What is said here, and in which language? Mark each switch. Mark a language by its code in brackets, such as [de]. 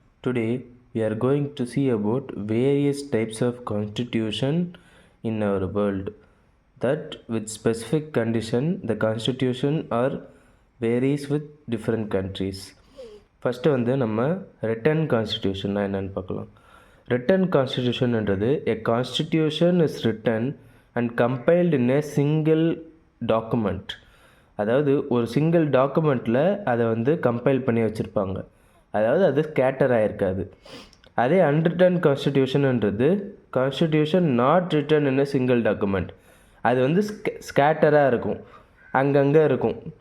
[en] Today we are going to see about various types of constitution in our world. That with specific condition the constitution are varies with different countries. [ta] First வந்து நம்ம written constitution என்னன்னு பார்க்கலாம். [en] Written constitution என்றது a constitution is written and compiled in a single document. [ta] அதாவது ஒரு single டாக்குமெண்ட்டில் அதை வந்து compile பண்ணி வச்சுருப்பாங்க. அதாவது அது ஸ்கேட்டர் ஆகிருக்காது. அதே [en] Unwritten கான்ஸ்டிடியூஷன்ன்றது constitution not written in a single document. [ta] அது வந்து ஸ்கேட்டராக இருக்கும், அங்கங்கே இருக்கும்.